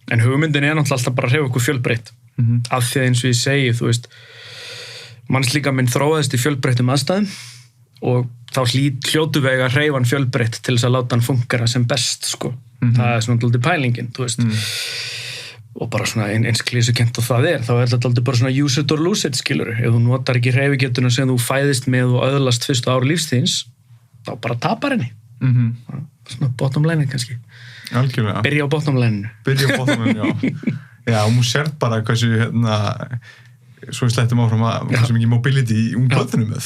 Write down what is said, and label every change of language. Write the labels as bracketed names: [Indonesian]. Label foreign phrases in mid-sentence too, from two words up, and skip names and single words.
[Icelandic] En hugmyndin er náttúrulega alltaf bara að hreyfa okkur fjölbreytt af því að eins og ég segi, þú veist, mannslíkaminn þróaðist í fjölbreyttum aðstæðum og þá hljótu við að hreyfa hann fjölbreytt til þess að láta hann fungera sem best, sko. Það er svona alltaf pælingin, þú veist. Og bara svona eins klísukent og það þá er þetta alltaf bara svona [English] use it or lose it, [Icelandic] skilur. Ef þú notar ekki hreyfigetuna sem þú fæðist með og öðlast fyrstu ára lífstíðins, þá bara tapar henni. Svona [English] bottom line [Icelandic] kannski. Algjörlega. Byrja á [English] bottom line. [Icelandic] Byrja á [English] bottom line, [Icelandic] já. Já, og þú sérð bara hversu, svo við slettum áfram að hversu mikið mobility í börnum með.